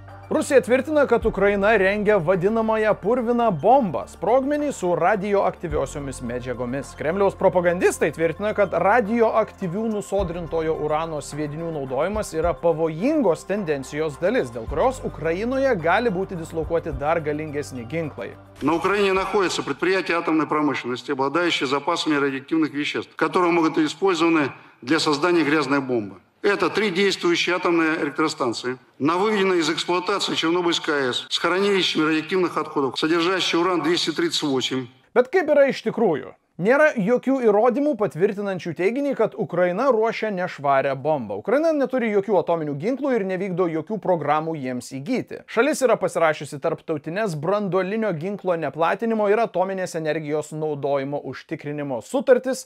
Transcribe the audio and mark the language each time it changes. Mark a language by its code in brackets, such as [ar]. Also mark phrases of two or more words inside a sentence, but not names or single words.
[lt] Rusija tvirtina, kad Ukraina rengia vadinamąją purviną bombą, sprogmenį su radioaktyviosiomis medžiagomis. Kremliaus propagandistai tvirtina, kad radioaktyvių nusodrintojo urano sviedinių naudojimas yra pavojingos tendencijos dalis, dėl kurios Ukrainoje gali būti dislokuoti dar galingesni ginklai. [ru] На Украине находятся предприятия атомной промышленности, обладающие запасами радиоактивных веществ, которые могут быть использованы для создания грязной бомбы. Это 3 действующие атомные электростанции, на выведенной из эксплуатации Чернобыльской АЭС с хранилищами радиоактивных отходов, содержащие уран-238. [lt] Bet kaip yra iš tikrųjų? Nėra jokių įrodymų patvirtinančių teiginį, kad Ukraina ruošia nešvarę bombą. Ukraina neturi jokių atominių ginklų ir nevykdo jokių programų jiems įgyti. Šalis yra pasirašiusi tarptautinės branduolinio ginklo neplatinimo ir atominės energijos naudojimo užtikrinimo sutartis.